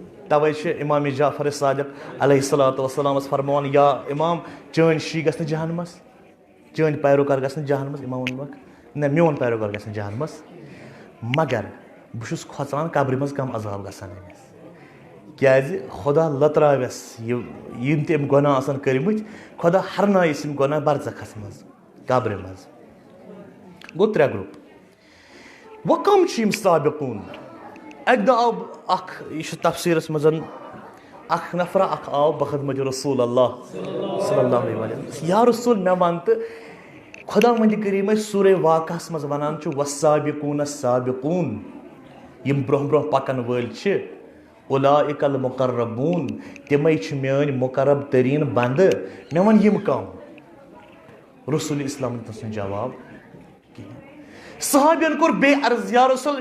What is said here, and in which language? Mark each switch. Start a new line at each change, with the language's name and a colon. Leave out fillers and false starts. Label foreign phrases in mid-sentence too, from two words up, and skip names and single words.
Kashmiri: توے امام جعفر صادق
Arabic: علیہ الصلوۃ والسلام
Kashmiri: فرمان یا امام چٲنۍ شی گژھِ نہٕ جہنمس چٲنۍ پیروکار گژھِ نہٕ جہنمس امام ووٚنمکھ نہ میون پیروکار گژھِ نہٕ جہنمس مگر بہٕ چھُس کھۄژان قبرِ منٛز کم عذاب گژھان أمِس کیازِ خۄدا لٔتراوٮ۪س یِم تہِ أمۍ گۄناہ آسن کٔرمٕتۍ خۄدا ہرنایس یِم گۄناہ برزخس منٛز قبرِ منٛز گوٚو 3 گرُپ وۄنۍ کم چھِ یِم سابقوٗن اَکہِ دۄہ آو اکھ یہِ چھُ تفسیٖرس منٛز اکھ نفرا اکھ آو بخدمت
Arabic: رسول اللہ صلی اللہ علیہ وسلم
Kashmiri: یا رسول مےٚ وَن تہٕ خۄدا وندِ کریٖم ٲسۍ سورے واقعس منٛز وَنان چھُ والسابقوٗن
Arabic: السابقوٗن
Kashmiri: یِم برونٛہہ برونٛہہ پکن وٲلۍ چھِ
Arabic: اولئک المقربوٗن
Kashmiri: تِمے چھِ میٲنۍ مقرب تریٖن بندٕ مےٚ وَن یِم کم رسول اسلامن دیُت نہٕ جواب کِہینۍ صحابین کوٚر بیٚیہِ عرض یا رسول